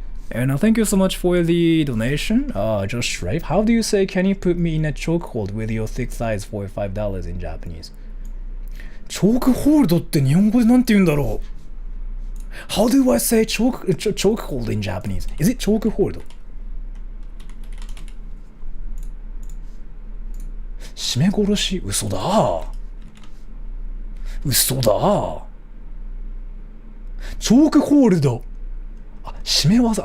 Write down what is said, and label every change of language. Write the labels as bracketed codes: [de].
[en] And thank you so much for the donation. Just Shrive. How do you say, can you put me in a chokehold with your thick thighs for $5 in Japanese? [ja] Chokehold って日本語でなんて言うんだろう? [en] How do I say chokehold in Japanese? Is it chokehold? [ja] 締め殺し?嘘だ。嘘だ。チョークホールド。あ、締め技。